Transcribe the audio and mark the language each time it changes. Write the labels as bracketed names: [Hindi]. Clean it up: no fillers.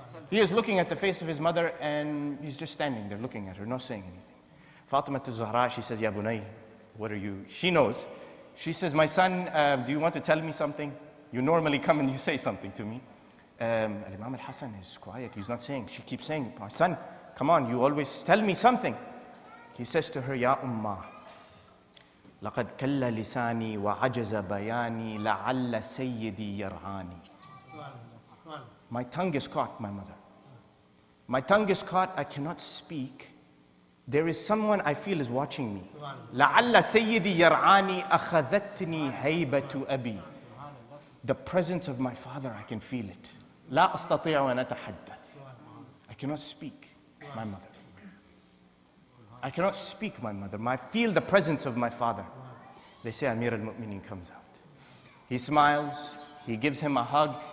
[English] He is looking at the face of his mother and he's just standing there looking at her, not saying anything. Fatima al-Zahra, she says, Ya Bunay, what are you? She knows. She says, my son, do you want to tell me something? You normally come and you say something to me. Al-Imam Al-Hasan is quiet, he's not saying. She keeps saying, my son, come on, you always tell me something. He says to her, [Arabic] Ya Ummah, لقد كل لساني وعجز بياني لعل سيدي يرعاني. [English] My tongue is caught, my mother. My tongue is caught, I cannot speak. There is someone I feel is watching me. [Arabic] لعل سيدي يرعاني أخذتني هيبة أبي. [English] The presence of my father, I can feel it. [Arabic] لا أستطيع أن أتحدث. [English] I cannot speak, my mother. I cannot speak, my mother. I feel the presence of my father. They say Amir al-Mu'mineen comes out. He smiles, he gives him a hug.